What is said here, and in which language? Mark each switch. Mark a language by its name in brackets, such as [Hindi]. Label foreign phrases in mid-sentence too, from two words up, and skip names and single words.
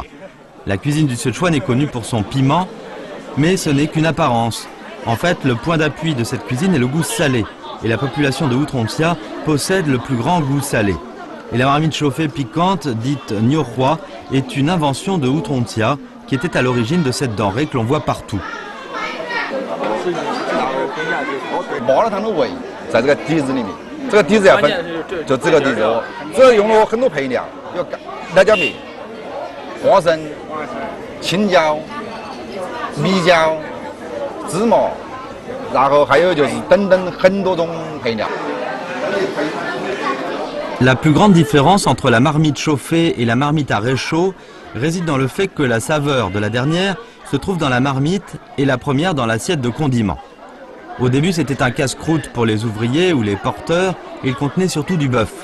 [French] La cuisine du Sichuan est connue pour son piment, mais ce n'est qu'une apparence. En fait, le point d'appui de cette cuisine est le goût salé, et la population de Utontia possède le plus grand goût salé. Et la marmite chauffée piquante, dite Nyohua, est une invention de Utontia qui était à l'origine de cette denrée que l'on voit partout. [Chinese] 这个底子要分，就这个底子，这个用了很多配料，有辣椒面、花生、青椒、米椒、芝麻，然后还有就是等等很多种配料。 [French] La plus grande différence entre la marmite chauffée et la marmite à réchaud réside dans le fait que la saveur de la dernière se trouve dans la marmite et la première dans l'assiette de condiments. Au début, c'était un casse-croûte pour les ouvriers ou les porteurs, et il contenait surtout du bœuf.